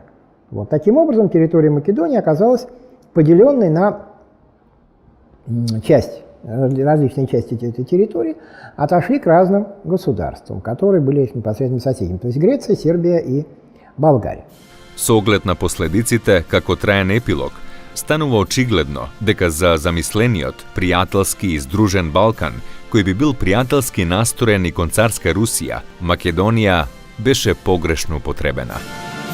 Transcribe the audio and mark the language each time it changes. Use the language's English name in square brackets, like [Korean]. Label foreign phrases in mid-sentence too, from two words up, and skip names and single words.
[Russian] Вот, таким образом, территория Македонии оказалась поделенной на различные части этой территории, отошли к разным государствам, которые были непосредственно соседями, то есть Греция, Сербия и Болгария. [Macedonian] Со оглед на последиците, како траен епилог, станува очигледно дека за замислениот, пријателски и здружен Балкан, кој би бил пријателски настроен и кон царска Русија, Македонија беше погрешно употребена.